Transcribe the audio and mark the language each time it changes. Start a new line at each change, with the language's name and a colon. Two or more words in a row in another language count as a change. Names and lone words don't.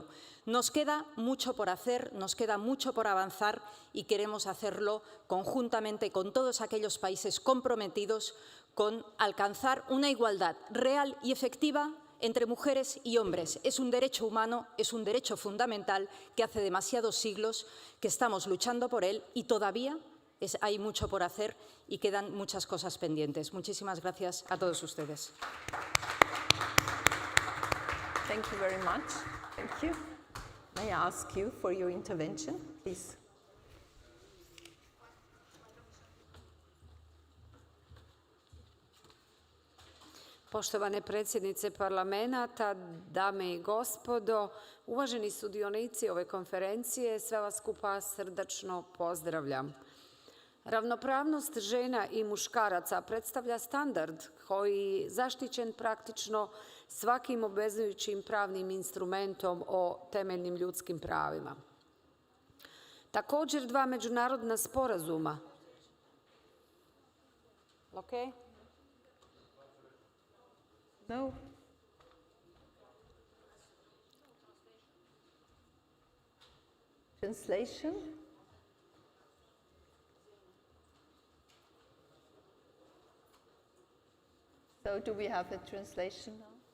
Spanish: Nos queda mucho por hacer, nos queda mucho por avanzar y queremos hacerlo conjuntamente con todos aquellos países comprometidos con alcanzar una igualdad real y efectiva entre mujeres y hombres. Es un derecho humano, es un derecho fundamental que hace demasiados siglos que estamos luchando por él y todavía hay mucho por hacer y quedan muchas cosas pendientes. Muchísimas gracias a todos ustedes.
English: Thank you very much. Thank you. May I ask you for your intervention, please?
Croatian: Poštovane predsjednice parlamenta, dame i gospodo, uvaženi sudionici ove konferencije, sve vas skupa srdačno pozdravljam. Ravnopravnost žena i muškaraca predstavlja standard koji zaštićen praktično svakim obvezujućim pravnim instrumentom o temeljnim ljudskim pravima. Također, dva međunarodna sporazuma.
English: Okay. No. Translation? So do we have a translation now?